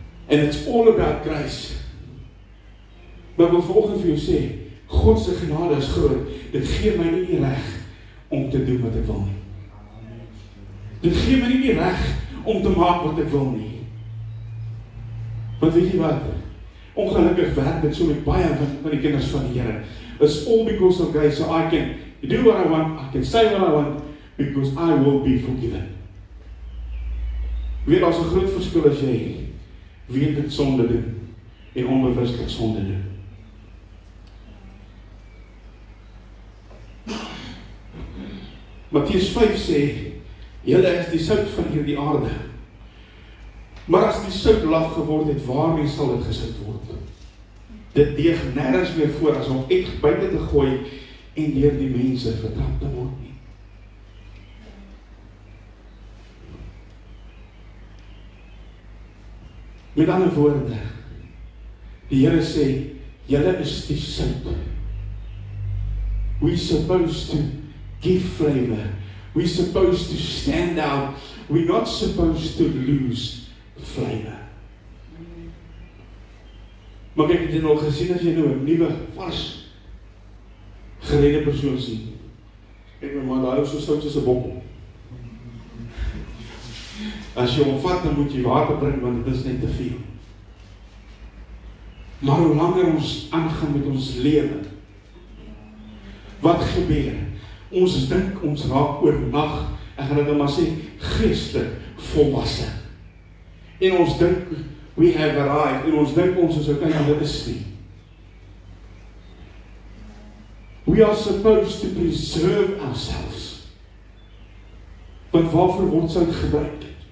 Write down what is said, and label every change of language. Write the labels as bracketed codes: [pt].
[en] And it's all about grace. [af] Maar ek wil vanoggend vir jou sê, God se genade is groot. Dit gee my nie reg om te doen wat ek wil nie. Dit gee my nie reg om te maak wat ek wil nie. Want weet jy wat? Ongelukkig werk dit so met baie van die kinders van die Here. [en] It's all because of grace. So I can do what I want, I can say what I want, because I will be forgiven. [af] Weet, as 'n groot verskil as jy weet dit sonde doen en onbewuslik sonde doen. Matteus 5 sê, julle is die sout van hierdie aarde. Maar as die sout laf geword het, waarmee sal dit gesout word? Dit deeg nêrens meer voor as om uit buite te gooi en deur die mense vertrap te word nie. Met ander woorde, die Here sê, julle is die sout. [en] We're supposed to give flavor. We're supposed to stand out. We're not supposed to lose flavor. [af] Maar kyk, het jy al gesien as jy nou 'n nuwe, vars, geredde persoon sien? Kyk my man, daai is so sout soos 'n bokkom. As jy hom vat, dan moet jy water drink, want dit is net te veel. Maar hoe langer ons aangaan met ons lewe, wat gebeur? Ons dink ons raak oornag, ek gaan dit nou maar sê, geestelik volwasse. En ons dink, [en] we have arrived, [af] en ons dink ons is okay, maar dit is nie. [en] We are supposed to preserve ourselves. [af] Want waarvoor word sout gebruik?